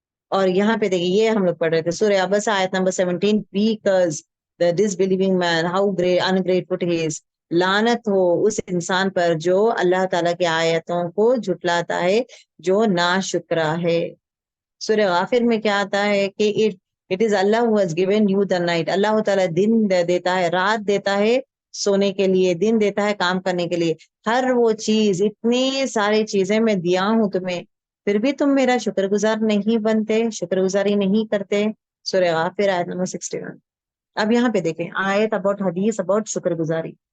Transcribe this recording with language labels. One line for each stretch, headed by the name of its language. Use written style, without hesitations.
Urdu: اور یہاں پہ دیکھیے یہ ہم لوگ پڑھ رہے تھے سورہ عبس آیت number 17، because
English: the disbelieving man how great ungrateful he is.
Urdu: لعنت ہو اس انسان پر جو اللہ تعالیٰ کی آیتوں کو جھٹلاتا ہے، جو ناشکرا ہے. سورہ غافر میں کیا آتا ہے کہ
English: it is Allah who has given you the night.
Urdu: اللہ تعالیٰ دن دیتا ہے، رات دیتا ہے سونے کے لیے، دن دیتا ہے کام کرنے کے لیے. ہر وہ چیز، اتنی ساری چیزیں میں دیا ہوں تمہیں، پھر بھی تم میرا شکر گزار نہیں بنتے، شکر گزاری نہیں کرتے. سورہ غافر آیت نمبر 61. اب یہاں پہ دیکھیں آیت اباؤٹ حدیث اباؤٹ شکر گزاری.